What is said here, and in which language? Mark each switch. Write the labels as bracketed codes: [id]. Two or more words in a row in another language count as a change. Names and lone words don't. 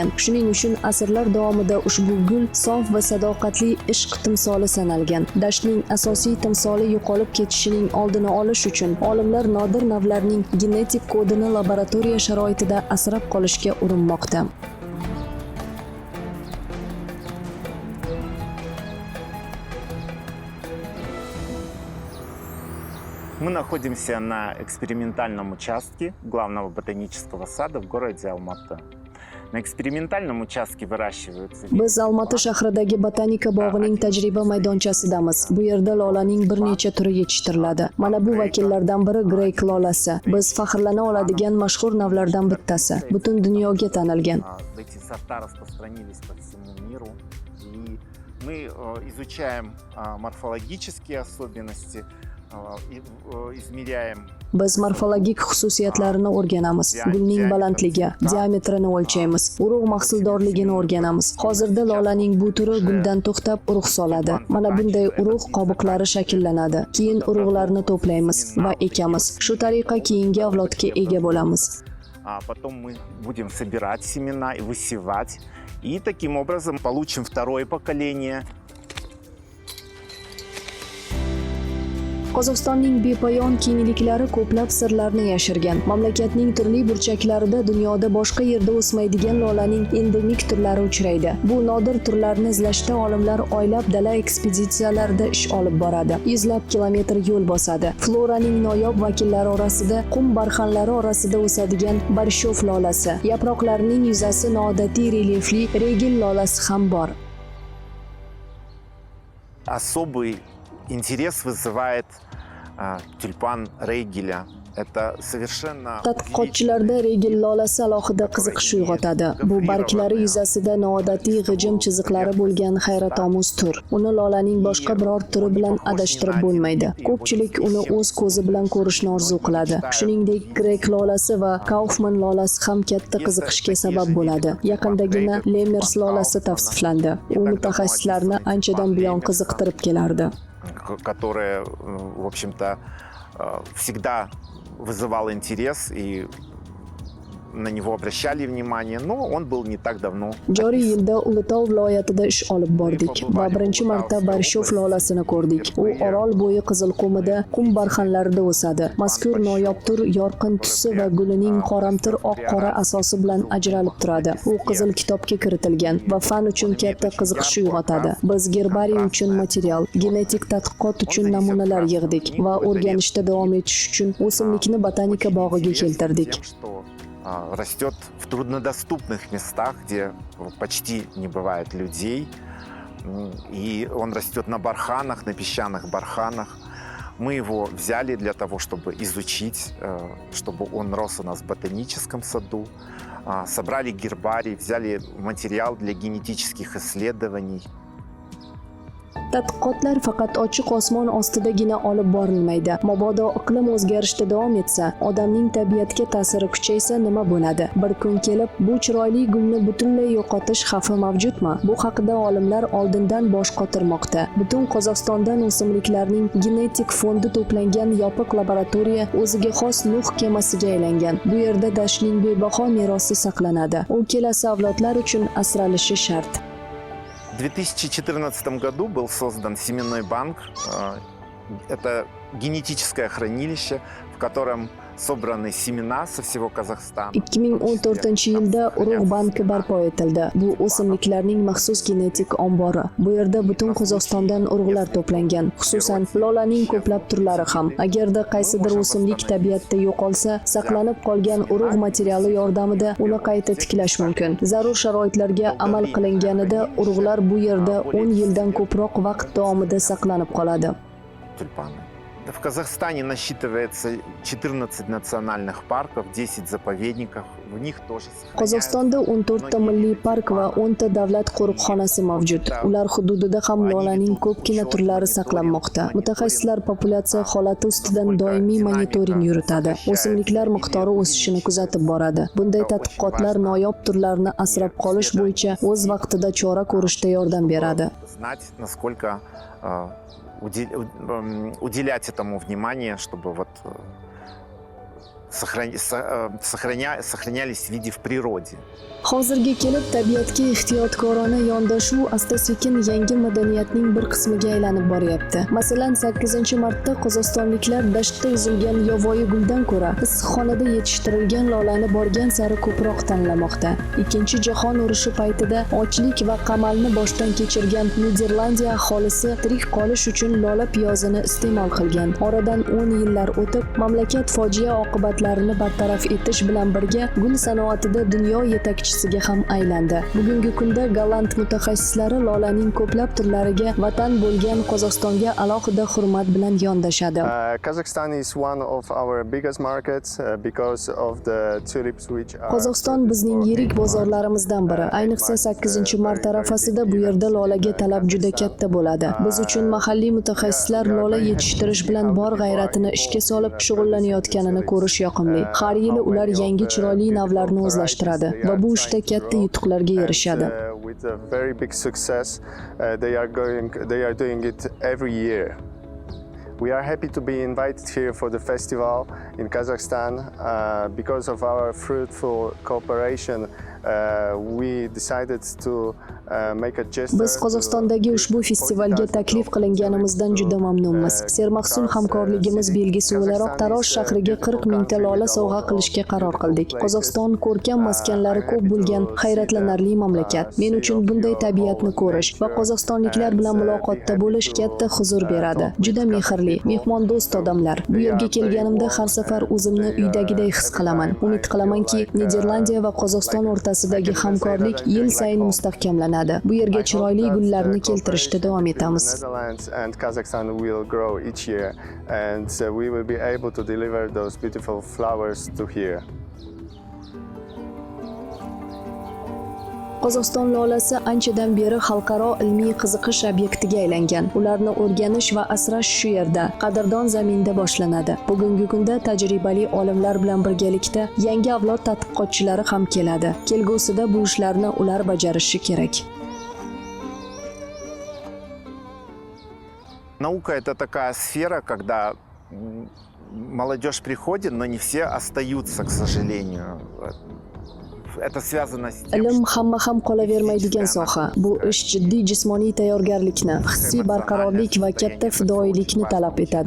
[uz] Shuning uchun asrlar davomida ushbu gul sof va sadoqatli ishq timsoli sanalgan. Dashtning asosiy timsoli yo'qolib ketishining oldini olish uchun olimlar nodir navlarning genetik kodini laboratoriya sharoitida asrab qolishga urinmoqda. [ru] Мы находимся на экспериментальном участке главного ботанического сада в городе Алматы. На экспериментальном участке выращиваются... [uz] Biz Almaty shahridagi botanika bog'ining tajriba maydonchasidamiz. Bu yerda lolaning bir necha turi yetishtiriladi. Mana bu vakillardan biri Greyk lolasi. Biz faxrlana oladigan mashhur navlardan bittasi. Butun dunyoga tanilgan. [ru] Эти сорта распространились по всему миру. И мы изучаем морфологические особенности, измеряем. [uz] Biz morfologik xususiyatlarini o'rganamiz. Gulning balandligi, diametrini o'lchaymiz, urug' mahsuldorligini o'rganamiz. Hozirda lolaning bu turi guldan to'xtab urug' soladi. Mana bunday urug' qobiqlari shakllanadi. Keyin urug'larni to'playmiz va ekamiz. Shu tariqa keyingi avlodga ega bo'lamiz. [ru] Потом мы будем собирать семена и высевать. И таким образом получим второе поколение. [uz] Qozog'istonning bepoyon kengliklari ko'plab sirlarni yashirgan. Mamlakatning turli burchaklarida dunyoda boshqa yerda o'smaydigan lolaning endemik turlari uchraydi. Bu nodir turlarni izlashda olimlar oylab dala ekspeditsiyalarida ish olib boradi. Yuzlab kilometr yo'l bosadi. Floraning noyob vakillari orasida qum barxanlari orasida o'sadigan Barishov lolasi, yaproqlarining yuzasi noodatiy relyefli Regil lolasi ham bor. [ru] Особый интерес вызывает тюльпан Рейгеля. Это совершенно [uz] Tadqiqotchilarda regil lolasi alohida qiziqish uyg'otadi. Bu barglari yuzasida noodatiy g'ijim chiziqlari bo'lgan hayratomuz tur. Uni lolaning boshqa biror turi bilan adashtirib bo'lmaydi. Ko'pchilik uni o'z ko'zi bilan ko'rishni orzu qiladi. Shuningdek, grek lolasi va Kaufman lolasi ham katta qiziqishga sabab bo'ladi. Yaqindagina Lemers lolasi tavsiflandi. U mutaxassislarni anchadan buyon qiziqtirib kelardi. [ru] которое, в общем-то, всегда вызывал интерес и на него обращали внимание, но он был не так давно. [uz] Joriy yilda Ulutov viloyatida ish olib bordik va birinchi marta Barshov lolasini ko'rdik. U Orol bo'yi Qizilqumida qum barxanlarida o'sadi. Mazkur noyob tur yorqin tusi va gulining qoramtir oq-qora asosi bilan ajralib turadi. U Qizil kitobga kiritilgan va fan uchun katta qiziqish uyg'otadi. Biz gerbariy uchun material, genetik tadqiqot uchun namunalar yig'dik va o'rganishda davom etish uchun o'simlikni botanika bog'iga keltirdik. [ru] Растет в труднодоступных местах, где почти не бывает людей. И он растет на барханах, на песчаных барханах. Мы его взяли для того, чтобы изучить, чтобы он рос у нас в ботаническом саду. Собрали гербарий, взяли материал для генетических исследований. [uz] Tadqiqotlar faqat ochiq osmon ostidagina olib borilmaydi. Mabodo iqlim o'zgarishda davom etsa, odamning tabiatga ta'siri kuchaysa nima bo'ladi? Bir kun kelib, bu chiroyli gulni butunlay yo'qotish xavfi mavjudmi? Bu haqida olimlar oldindan bosh qotirmoqda. Butun Qozog'istondan o'simliklarning genetik fondi to'plangan yopiq laboratoriya o'ziga xos Nuh kemasiga aylangan. Bu yerda dashtning bebaho merosi saqlanadi. U kelasi avlodlar uchun asralishi shart. [ru] В 2014 году был создан семенной банк. Это генетическое хранилище, в котором собраны семена со всего Казахстана. [uz] 2014-yilda Urug' banki barpo etildi. Bu o'simliklarning maxsus genetik ombori. Bu yerda butun Qozog'istondan urug'lar to'plangan, xususan lolaning ko'plab turlari ham. Agarda qaysidir o'simlik tabiatda yo'qolsa, saqlanib qolgan urug' materiali yordamida uni qayta tiklash mumkin. Zarur sharoitlarga amal qilinganida urug'lar bu yerda 10 yildan ko'proq vaqt davomida saqlanib qoladi. [ru] Тюльпаны. В Казахстане насчитывается 14 национальных парков, 10 заповедников. В них тоже [uz] Qozog'istonda 14 ta milliy park va 10 ta davlat qo'riqxonasi mavjud. Ular hududida ham lolaning ko'pgina turlari saqlanmoqda. Mutaxassislar populyatsiya holati ustidan doimiy monitoring yuritadi. O'simliklar miqdori o'sishini kuzatib boradi. Bunday tadqiqotlar noyob turlarni asrab qolish bo'yicha o'z vaqtida chora ko'rishda yordam beradi. [ru] Знать, насколько уделять этому внимание, чтобы вот сохранялись виды в природе. [uz] Hozirga kelib tabiatga ehtiyotkorona yondashuv asta-sekin yangi madaniyatning bir qismiga aylanib boryapti. Masalan, 8-martda qozog'istonliklar dashtda uzilgan yovvoyi guldan ko'ra issiqxonada yetishtirilgan lolani borgan sari ko'proq tanlamoqda. Ikkinchi jahon urushi paytida ochlik va qamalni boshdan kechirgan Niderlandiya aholisi tirik qolish uchun lola piyozini iste'mol qilgan. Oradan 10 yillar o'tib, mamlakat fojia oqibatlarini bartaraf etish bilan birga gul sanoatida dunyo yetakchisiga ham aylandi. Bugungi kunda golland mutaxassislari lolaning ko'plab turlariga vatan bo'lgan Qozog'istonga alohida hurmat bilan yondashadi. [en] Kazakhstan is one of our biggest markets because of the tulips which are [uz] Qozog'iston bizning yirik bozorlarimizdan biri. Ayniqsa 8-mart arafasida bu yerda lolaga talab juda katta bo'ladi. Biz uchun mahalliy mutaxassislar lola yetishtirish bilan bor g'ayratini ishga solib shug'ullanayotganini ko'rish yoqimli. Har yili ular yangi chiroyli navlarni o'zlashtiradi va bu ishda katta yutuqlarga erishadi. [en] With a very big success, they are doing it every year. We are happy to be invited here for the festival in Kazakhstan. Because of our fruitful cooperation, we decided to make a gesture. [uz] Biz Qozog'istondagi ushbu festivalga taklif qilinganimizdan juda mamnunmiz. Sermahsul hamkorligimiz belgisi o'laroq Tarosh shahriga 40 mingta lola sovg'a qilishga qaror qildik. Qozog'iston ko'rkam maskanlari ko'p bo'lgan hayratlanarli mamlakat. Men uchun bunday tabiatni ko'rish va qozog'istonliklar bilan muloqotda bo'lish katta huzur beradi. Juda mehrli, mehmondo'st odamlar. Bu yerga kelganimda har safar o'zimni uydagiday his qilaman. Umid qilamanki, Niderlandiya va Qozog'iston o'rtasidagi hamkorlik yil sayin mustahkamlanadi. boshlanadi. Bu yerga chiroyli gullarni keltirishda davom etamiz. [en] Netherlands and Kazakhstan will grow each year, and we will be able to deliver those beautiful flowers to here. [uz] Qozog'iston lolasi anchadan beri xalqaro ilmiy qiziqish obyektiga aylangan. Ularni o'rganish va asrash shu yerda, qadrdon zaminda boshlanadi. Bugungi kunda tajribali olimlar bilan birgalikda yangi avlod tadqiqotchilari ham keladi. Kelgusida bu ishlarni ular bajarishi kerak. [ru] Наука – это такая сфера, когда молодежь приходит, но не все остаются, к сожалению. Это связано с тем, [uz] Ilm hamma ham qolavermaydigan soha. Bu ish jiddiy jismoniy tayyorgarlikni, hissiy barqarorlik va katta fidoyilikni talab etadi.